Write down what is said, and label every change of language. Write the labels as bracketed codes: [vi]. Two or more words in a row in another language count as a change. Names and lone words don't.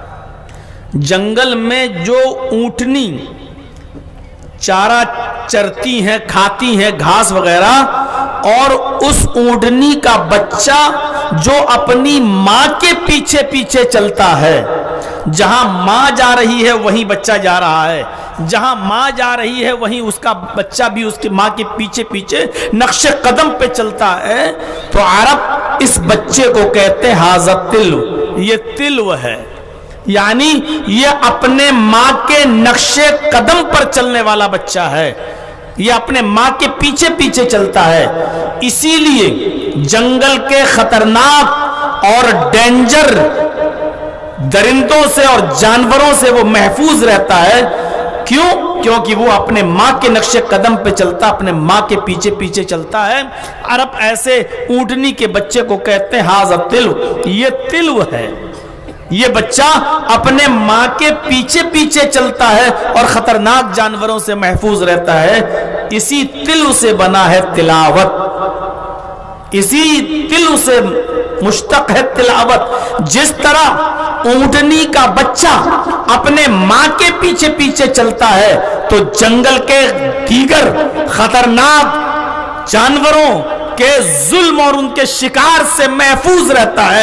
[ur] جنگل میں جو اونٹنی چارہ چرتی ہیں، کھاتی ہیں گھاس وغیرہ، اور اس اونٹنی کا بچہ جو اپنی ماں کے پیچھے پیچھے چلتا ہے، جہاں ماں جا رہی ہے وہیں بچہ جا رہا ہے، جہاں ماں جا رہی ہے وہیں اس کا بچہ بھی اس کی ماں کے پیچھے پیچھے نقش قدم پہ چلتا ہے. تو عرب اس بچے کو کہتے ہیں [ar] ھذا تلو، [ur] یہ تلو ہے، یعنی یہ اپنے ماں کے نقش قدم پر چلنے والا بچہ ہے، یہ اپنے ماں کے پیچھے پیچھے چلتا ہے. اسی لیے جنگل کے خطرناک اور ڈینجر درندوں سے اور جانوروں سے وہ محفوظ رہتا ہے. کیوں؟ کیونکہ وہ اپنے ماں کے نقش قدم پہ چلتا، اپنے ماں کے پیچھے پیچھے چلتا ہے. عرب ایسے اونٹنی کے بچے کو کہتے ہیں [ar] ھذا تلو، [ur] یہ تلو ہے، یہ بچہ اپنے ماں کے پیچھے پیچھے چلتا ہے اور خطرناک جانوروں سے محفوظ رہتا ہے. اسی تلو سے بنا ہے تلاوت، اسی تلو سے مشتق ہے تلاوت. جس طرح اونٹنی کا بچہ اپنے ماں کے پیچھے پیچھے چلتا ہے تو جنگل کے دیگر خطرناک جانوروں کے ظلم اور ان کے شکار سے محفوظ رہتا ہے.